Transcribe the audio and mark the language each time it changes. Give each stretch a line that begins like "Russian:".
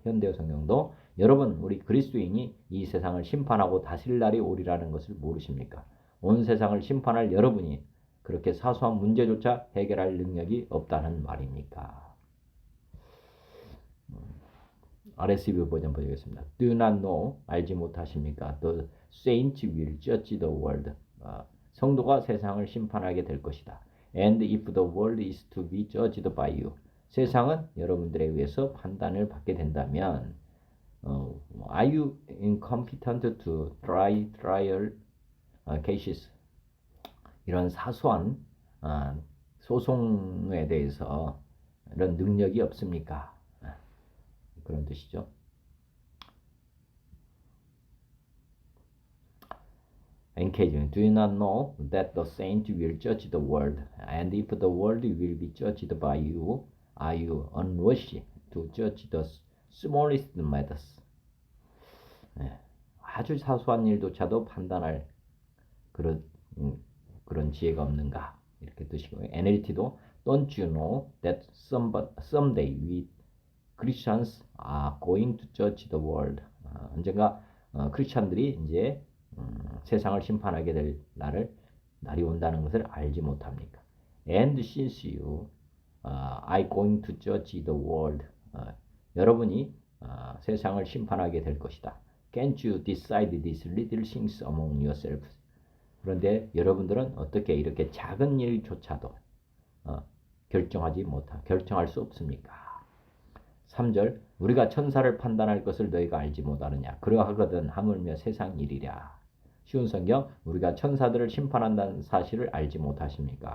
Korean: 현대어 성경도 여러분 우리 그리스도인이 이 세상을 심판하고 다스릴 날이 오리라는 것을 모르십니까? 온 세상을 심판할 여러분이 그렇게 사소한 문제조차 해결할 능력이 없다는 말입니까? RSV 버전 보겠습니다.
English: Do not know, 알지 못하십니까? The saints will judge the world.
Korean: 성도가 세상을 심판하게 될 것이다.
English: And if the world is to be judged by you. 세상은 여러분들에 의해서 판단을 받게 된다면 Are you incompetent to try trial cases?
Korean: 이런 사소한 소송에 대해서 이런 능력이 없습니까? 그런 뜻이죠.
English: Engagement. Do you not know that the saint will judge the world? And if the world will be judged by you, are you unworthy to judge the smallest matters?
Korean: 아주 사소한 일조차도 판단할 그런 지혜가 없는가? 이렇게 뜻이고요.
English: NLT도 Don't you know that someday we Christians are going to judge the world?
Korean: 언젠가 크리스천들이 이제 세상을 심판하게 될 날이 온다는 것을 알지 못합니까?
English: And since you are going to judge the world, 여러분이 세상을 심판하게 될 것이다. Can't you decide these little things among yourselves?
Korean: 그런데 여러분들은 어떻게 이렇게 작은 일조차도 결정할 수 없습니까? 3절 우리가 천사를 판단할 것을 너희가 알지 못하느냐? 그러하거든 하물며 세상 일이랴. 쉬운 성경 우리가 천사들을 심판한다는 사실을 알지 못하십니까?